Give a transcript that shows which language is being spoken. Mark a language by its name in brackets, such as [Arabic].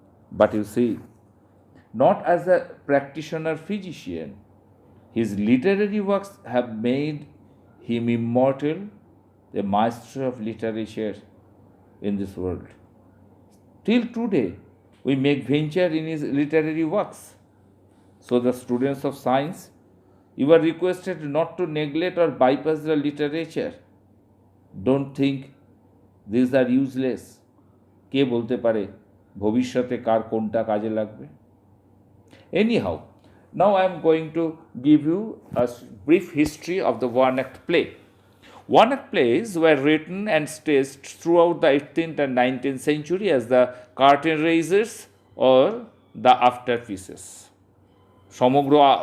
[English] But you see, not as a practitioner physician, his literary works have made him immortal, a master of literature in this world. Till today, we make venture in his literary works. So, the students of science, you are requested not to neglect or bypass the literature. Don't think these are useless. [Bangla] কে বলতে পারে ভবিষ্যতে কার কোনটা কাজে লাগবে? [English] Anyhow, now I am going to give you a brief history of the one-act play. One-act plays were written and staged throughout the 18th and 19th century as the curtain raisers or the afterpieces. [Bangla] সমগ্র